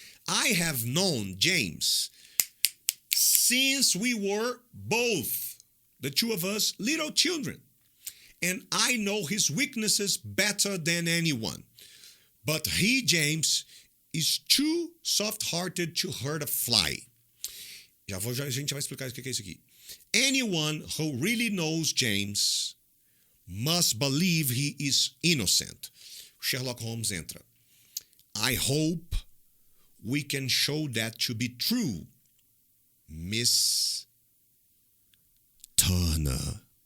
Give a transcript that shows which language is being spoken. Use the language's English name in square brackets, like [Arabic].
[English] I have known James since we were both, the two of us, little children. And I know his weaknesses better than anyone. But he, James, is too soft-hearted to hurt a fly. [Portuguese] A gente vai explicar o que é isso aqui. [English] Anyone who really knows James must believe he is innocent. Sherlock Holmes [Portuguese] entra. [English] I hope we can show that to be true, Miss Turner.